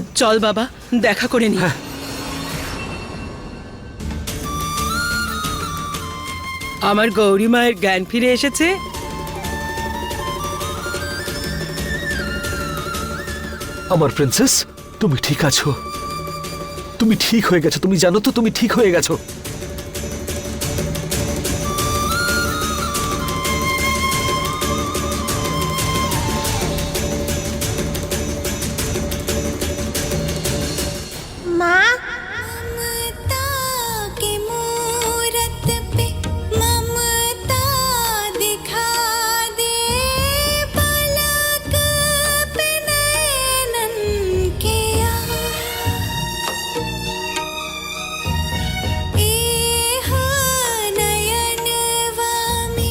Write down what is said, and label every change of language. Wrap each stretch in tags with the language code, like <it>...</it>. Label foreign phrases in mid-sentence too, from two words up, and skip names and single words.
<bn>চল বাবা, দেখা করে নি। আমার গৌরী মায়ের জ্ঞান ফিরে এসেছে। আমার প্রিন্সেস, তুমি ঠিক আছো, তুমি ঠিক হয়ে গেছো। তুমি জানো তো, তুমি ঠিক হয়ে গেছো।</bn> <bho>माँ, ममता के मूरत पे ममता दिखा दे, पलक पे नैनन के एह नयनवा में</bho>